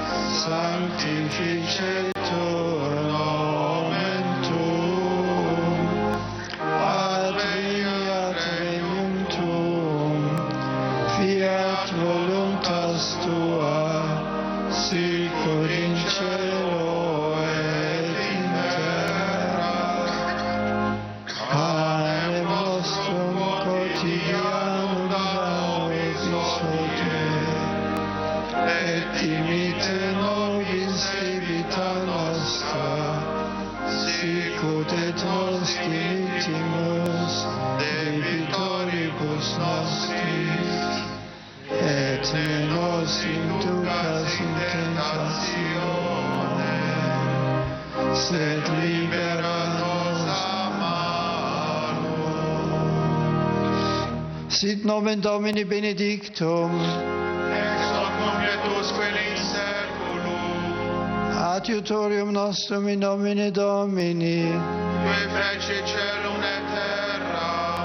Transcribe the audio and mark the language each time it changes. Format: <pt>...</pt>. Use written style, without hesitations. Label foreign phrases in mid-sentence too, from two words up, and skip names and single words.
<la>sanctificetur nomen tuum, adveniat regnum tuum, fiat voluntas tua, sicur in cielo et in terra. Pane nostrum quotidianum da nobis hodie, et dimitte nobis debita nostra, sicut et nos dimittimus debitoribus nostris, et ne nos inducas in tentatione, sed libera nos a malo. Sit nomen Domini benedictum, Ex hoc nunc et usque in seculum. Adiutorium nostrum in nomine Domini. Qui feci celum et terra.</la>